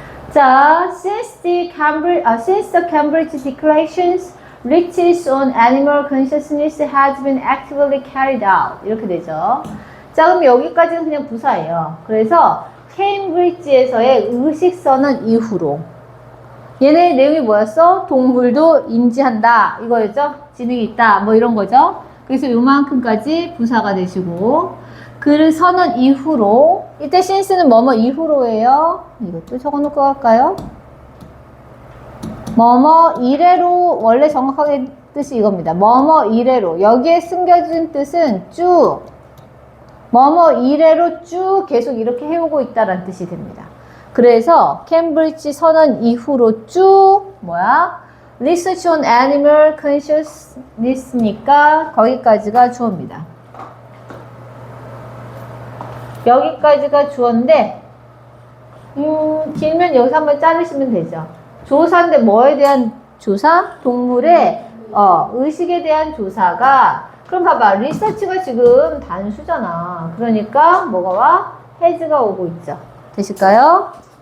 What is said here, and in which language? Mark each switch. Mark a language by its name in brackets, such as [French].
[English] 자, since the Cambridge Declarations research on animal consciousness has been actively carried out. [Korean] 이렇게 되죠. 자, 그럼 여기까지는 그냥 부사예요. 그래서 케임브리지에서의 의식선언 이후로 얘네 내용이 뭐였어? 동물도 인지한다. 이거였죠? 지능이 있다. 뭐 이런 거죠? 그래서 요만큼까지 부사가 되시고 그 선언 이후로 이때 since는 뭐뭐 이후로예요. 이것도 적어놓고 갈까요? 뭐뭐 이래로 원래 정확하게 뜻이 이겁니다. 뭐뭐 이래로 여기에 숨겨진 뜻은 쭉 뭐뭐 이래로 쭉 계속 이렇게 해오고 있다라는 뜻이 됩니다. 그래서 캠브리지 선언 이후로 쭉 뭐야? [English] Research on Animal Consciousness니까 [Korean] 거기까지가 주어입니다. 여기까지가 주어인데, 길면 여기서 한번 자르시면 되죠. 조사인데 뭐에 대한 조사? 동물의 의식에 대한 조사가, 그럼 봐봐. 리서치가 지금 단수잖아. 그러니까 뭐가 와? has가 오고 있죠. 되실까요?